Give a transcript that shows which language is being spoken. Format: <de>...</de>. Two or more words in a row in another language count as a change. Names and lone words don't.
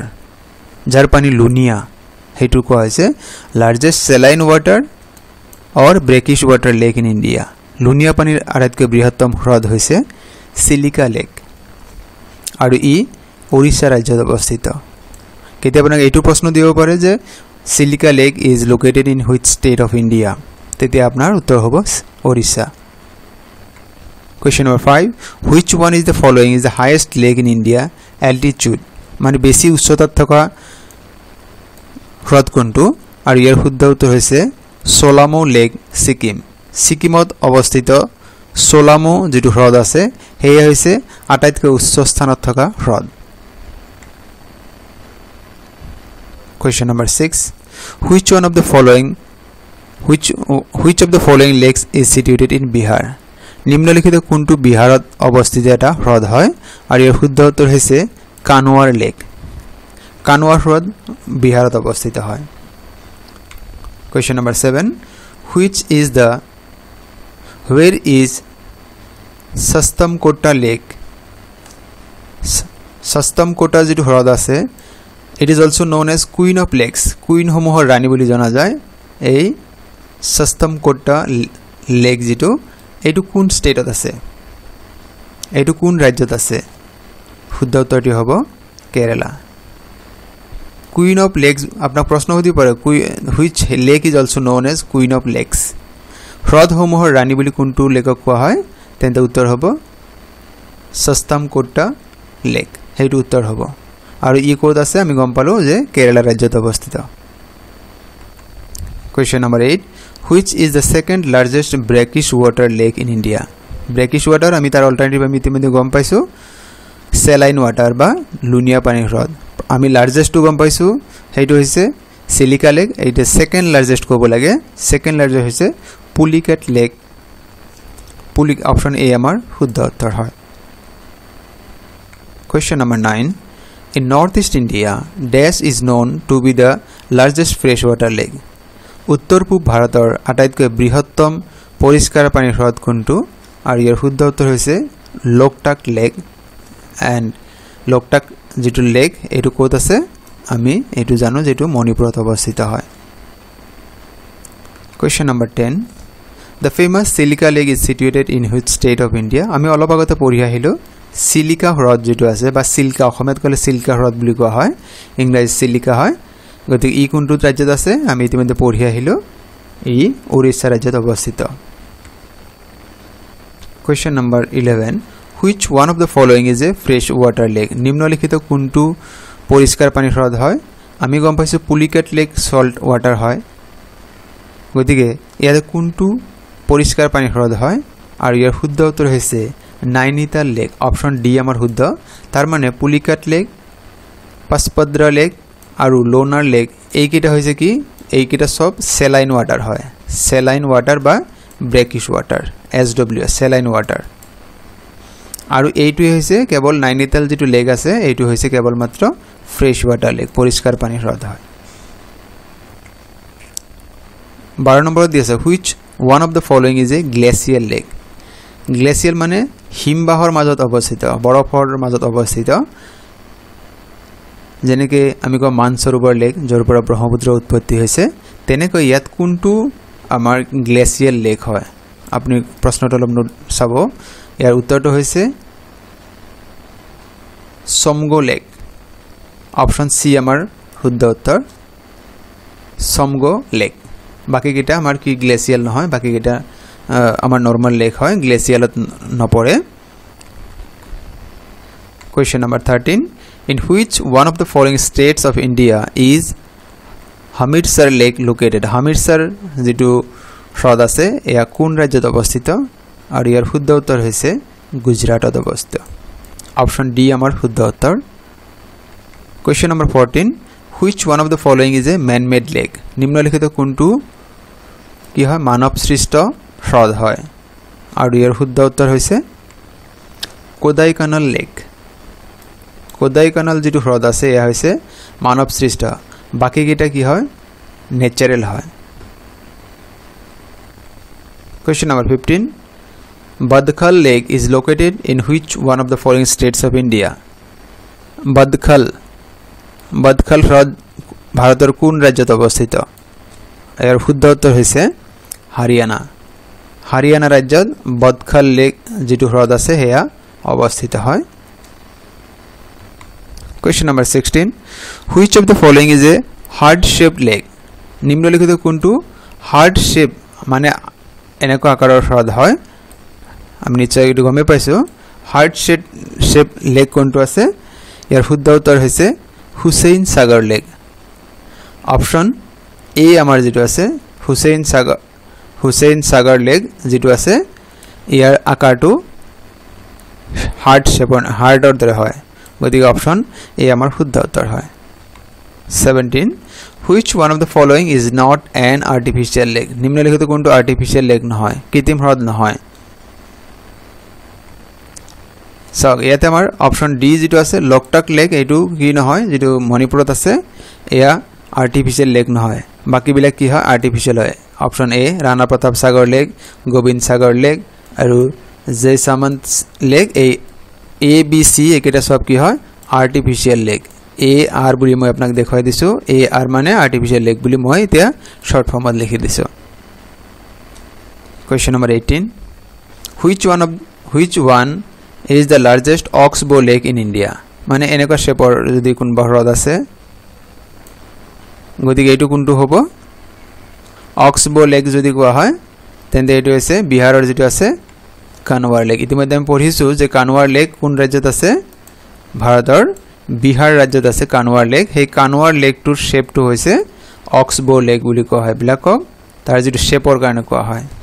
<as>যাৰ পানী লুনিয়া, সেইটো কোৱা হৈছে</as> <en>largest saline water or brackish water lake in India.</en> <as>লুনিয়া পানীৰ আটাইতকৈ বৃহত্তম হ্ৰদ হৈছে চিলিকা লেক, আৰু ই ওড়িশা ৰাজ্যত অৱস্থিত। কেতিয়া আপোনাক এইটো প্ৰশ্ন দিব পাৰে যে</as> <en>Chilika Lake is located in which state of India,</en> <as>তেতিয়া আপোনাৰ উত্তৰ হ'ব ওড়িশা।</as> <en>Question number 5, which one is the following is the highest lake in India altitude.</en> <as>মানে বেছি উচ্চতাত থকা হ্ৰদ কোনটো? আৰু ইয়াৰ শুদ্ধ উত্তৰ হৈছে সোলামু লেক, ছিকিম। ছিকিমত অৱস্থিত সোলামু যেটো হ্ৰদ আছে সেয়া হৈছে আটাইতকৈ উচ্চ স্থানত থকা হ্ৰদ।</as> <en>Question number 6, which of the following lakes is situated in Bihar?</en> <as>নিম্নলিখিত কোনটো বিহাৰত অৱস্থিত এটা হ্ৰদ হয়? আৰু ইয়াৰ শুদ্ধ উত্তৰ হৈছে কানৱাৰ লেক। কানৱাৰ হ্ৰদ বিহাৰত অৱস্থিত হয়।</as> <en>Question number 7, where is সস্তমকোটা লেক?</en> <as>সস্তমকোটা যেটো হ্ৰদ আছে,</as> <en>it is also known as queen of lakes, queen</en> <as>সমূহৰ ৰাণী বুলি জনা যায়। এই সস্তমকোটা লেক যেটো, এইটো কোন ষ্টেটত আছে, এইটো কোন ৰাজ্যত আছে? শুদ্ধ উত্তৰটি হ'ব কেৰালা।</as> <en>Queen of Lakes,</en> <as>আপোনাক প্ৰশ্ন সুধিব পাৰে</as> <en>which lake is also known as Queen of Lakes.</en> <as>হ্ৰদসমূহৰ ৰাণী বুলি কোনটো লেকক কোৱা হয়? তেন্তে উত্তৰ হ'ব সস্তমকোটা লেক, সেইটো উত্তৰ হ'ব। আৰু ই ক'ত আছে আমি গম পালো যে কেৰালা ৰাজ্যত অৱস্থিত।</as> <en>Question number 8, which is the second largest brackish water lake in India. brackish water</en> <as>আমি তাৰ অল্টাৰনেটিভ আমি ইতিমধ্যে গম পাইছো,</as> <en>saline water</en> <as>বা লুনিয়া পানীৰ হ্ৰদ। আমি লাৰ্জেষ্টটো গম পাইছো, সেইটো হৈছে চিলিকা লেক। এইটো</as> <en>second largest</en> <as>ক'ব লাগে,</as> <en>second largest</en> <as>হৈছে পুলিকেট লেক।</as> <en>option A</en> <as>আমাৰ শুদ্ধ উত্তৰ হয়।</as> <en>Question number 9, in northeast India, dash is known to be the largest freshwater lake.</en> <as>উত্তৰ পূব ভাৰতৰ আটাইতকৈ বৃহত্তম পৰিষ্কাৰ পানীৰ হ্ৰদ কোনটো? আৰু ইয়াৰ শুদ্ধ উত্তৰ হৈছে লোকটাক লেক। এণ্ড লোকটাক যেটো লেক, এইটো ক'ত আছে আমি এইটো জানো, যেটো মণিপুৰত অৱস্থিত হয়।</as> <en>Question number 10, the famous Silika Lake is situated in which state of India?</en> <as>আমি অলপ আগতে পঢ়ি আহিলো চিলিকা হ্ৰদ যেটো আছে বা চিল্কা অসমীয়াত ক'লে চিল্কা হ্ৰদ বুলি কোৱা হয় ইংৰাজীত চিলিকা হয় গতিকে ই কোনটো ৰাজ্যত আছে আমি ইতিমধ্যে পঢ়ি আহিলো ই ওড়িশা ৰাজ্যত অৱস্থিত</as> <en>Question number 11 Which one of the following is a fresh water lake</en> <as>নিম্নলিখিত কোনটো পরিষ্কার পানি হ্রদ হয় আমি গম পাইছো পুলিকেট লেক</as> <en>salt water</en> <as>হয় গতিকে ইয়াতে কোনটো পরিষ্কার পানি হ্রদ হয় আর ইয়ার শুদ্ধ উত্তর হৈছে নাইনিতাল লেক</as> <en>option D</en> <as>আমাৰ শুদ্ধ তাৰ মানে পুলিকেট লেক পাসপদ্রা লেক আৰু লোনার লেক এইকেইটা হৈছে কি এইকেইটা সব</as> <en>saline water</en> <as>হয়</as> <en>saline water</en> <as>বা</as> <en>brackish water</en> <as>SWS</as> <en>saline water</en> <as>আৰু এইটো হৈছে কেৱল নাইনিতাল যেটো লেক আছে এইটো হৈছে কেৱল মাত্ৰ</as> <en>fresh water lake</en> <as>পরিষ্কার পানি হ্রদ হয় 12 নম্বৰ দিছে</as> <en>which one of the following is a glacial lake</en> <as>গ্লেসিয়াল মানে হিমবাহৰ মাজত অৱস্থিত বৰফৰ মাজত অৱস্থিত যেনেকৈ আমি কওঁ মানসৰোবৰ লেক যৰ পৰা ব্ৰহ্মপুত্ৰ উৎপত্তি হৈছে তেনেকৈ ইয়াত কোনটো আমাৰ</as> <en>glacial lake</en> <as>হয় আপুনি প্ৰশ্নটো অলপ চাব ইয়াৰ উত্তৰটো হৈছে সমগো লেক</as> <en>option C</en> <as>আমাৰ শুদ্ধ উত্তৰ সমগো লেক বাকি কিটা আমাৰ কি গ্লেসিয়াল নহয় বাকি কিটা আমাৰ</as> <en>normal lake</en> <as>হয় গ্লেসিয়ালত নপৰে</as> <en>Question number 13 In which one of the following states of India is Hamritsar lake located Hamritsar</en> <as>যেটো হ্ৰদ আছে এয়া কোন ৰাজ্যত অৱস্থিত আৰু ইয়াৰ শুদ্ধ উত্তৰ হৈছে গুজৰাটত অৱস্থিত</as> <en>option D</en> <as>আমাৰ শুদ্ধ উত্তৰ</as> <en>Question number 14 Which one of the following is a man-made lake</en> <as>নিম্নলিখিত কোনটো কি হয় মানৱ সৃষ্ট হ্ৰদ হয় আৰু ইয়াৰ শুদ্ধ উত্তৰ হৈছে কোডাইকানাল লেক কোডাইকানাল যেটো হ্ৰদ আছে এয়া হৈছে মানৱ সৃষ্ট বাকি কিটা কি হয় নেচাৰেল হয়</as> <en>Question number 15 Badkhal lake is located in which one of the following states of India</en> <as>Badkhal হ্ৰদ ভাৰতৰ কোন ৰাজ্যত অৱস্থিত ইয়াৰ শুদ্ধ উত্তৰ হৈছে হাৰিয়ানা ৰাজ্যত বদখাল লেক যেটো হ্ৰদ আছে হেয়া অৱস্থিত হয়</as> <en>Question number 16 Which of the following is a heart shaped lake</en> <as>নিম্নলিখিত কোনটো</as> <en>heart shape</en> <as>মানে এনেকুৱা আকাৰৰ হ্ৰদ হয় আমি নিশ্চয় এটো গমে পাইছো</as> <en>heart shape lake</en> <as>কোনটো আছে ইয়াৰ শুদ্ধ উত্তৰ হৈছে হুছেইন সাগৰ লেক</as> <en>option A</en> <as>আমাৰ যেটো আছে হুছেইন সাগৰ লেক যেটো আছে ইয়াৰ আকাৰটো হাৰ্টৰ দৰে হয় গতিকে</as> <en>option A</en> <as>আমাৰ শুদ্ধ উত্তৰ হয় 17</as> <en>Which one of the following is not an artificial lake</en> <as>নিম্নলিখিত কোনটো</as> <en>artificial lake</en> <as>নহয় কৃত্ৰিম হ্ৰদ নহয় সো ইয়াতে আমাৰ</as> <en>option D</en> <as>যেটো আছে লোকটাক লেক এইটো কি নহয় যেটো মণিপুৰত আছে এয়া</as> <en>artificial lake</en> <as>নহয় বাকি বিলাক কি হয় আৰ্টিফিশিয়াল হয়</as> <en>option A</en> <as>ৰাণা প্ৰতাপ সাগৰ লেক গোবিন্দ সাগৰ লেক আৰু জয়সামন্ত লেক এ বি সি একেটা সব কি হয়</as> <en>artificial lake A R</en> <as>বুলি মই আপোনাক দেখাই দিছো</as> <en>A R</en> <as>মানে</as> <en>artificial lake</en> <as>বুলি মই এতিয়া</as> <en>short form</en> <as>লিখি দিছো</as> <en>Question number 18 Which one is the largest oxbow lake in India</en> <as>মানে এনেকুৱা শেপৰ যদি কোন হ্ৰদ আছে গতিকে এইটো কোনটো হ'ব</as> <en>oxbow lake</en> <as>যদি কোৱা হয় তেন্তে এইটো হৈছে বিহাৰৰ যেটো আছে কানৱাৰ লেক ইতিমধ্যে আমি পঢ়িছো যে কানৱাৰ লেক কোন ৰাজ্যত আছে ভাৰতৰ বিহাৰ ৰাজ্যত আছে কানৱাৰ লেক সেই কানৱাৰ লেকটোৰ শেপটো হৈছে</as> <en>oxbow lake</en> <as>বুলি কোৱা হয় ব্ল্যাকক তাৰ যেটো শেপৰ কাৰণে কোৱা হয়</as>